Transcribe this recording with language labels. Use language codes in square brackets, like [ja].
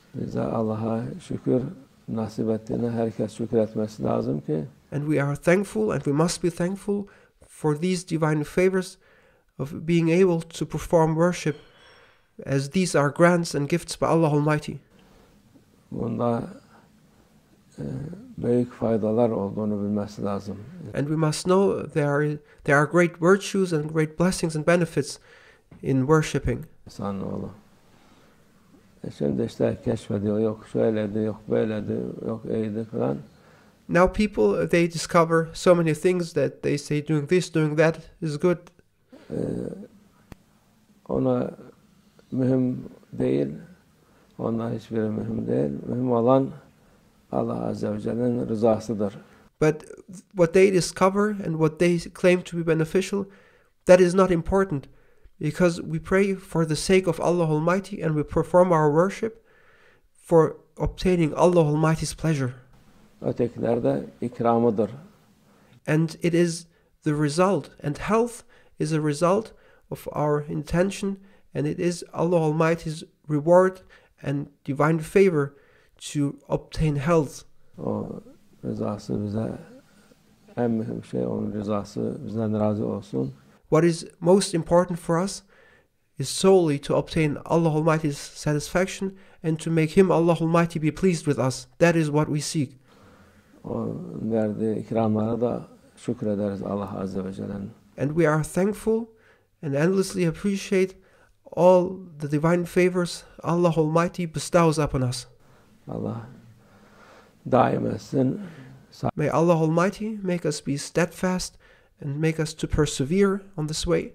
[tr] Bize Allah'a şükür nasip ettiğine herkes şükür etmesi lazım ki [en] And we are thankful, and we must be thankful for these divine favors of being able to perform worship, as these are grants and gifts by Allah Almighty. [tr] Bunda büyük faydalar olduğunu bilmesi lazım. [en] And we must know there are great virtues and great blessings and benefits in worshipping. [tr] İnsanoğlu. Şimdi işte keşfediyor, yok şöyledi, yok böyledi, yok iyiydi falan. [en] Now people, they discover so many things that they say doing this, doing that is good. [tr] Ona mühim değil, ona hiçbiri mühim değil. Mühim olan Allah Azze ve Celle'nin rızasıdır. [en] But what they discover and what they claim to be beneficial, that is not important, because we pray for the sake of Allah Almighty and we perform our worship for obtaining Allah Almighty's pleasure. [tr] Ötekiler de ikramıdır. [en] And it is the result, and health is a result of our intention, and it is Allah Almighty's reward and divine favor to obtain health. [tr] O rızası bize en mühim şey, onun rızası bizden razı olsun. [en] What is most important for us is solely to obtain Allah Almighty's satisfaction and to make Him, Allah Almighty, be pleased with us. That is what we seek. [tr] O verdiği ikramlara da şükrederiz Allah Azze ve Celle'nin. [en] And we are thankful and endlessly appreciate all the divine favors Allah Almighty bestows upon us. [tr] Allah daim etsin. [en] May Allah Almighty make us be steadfast and make us to persevere on this way.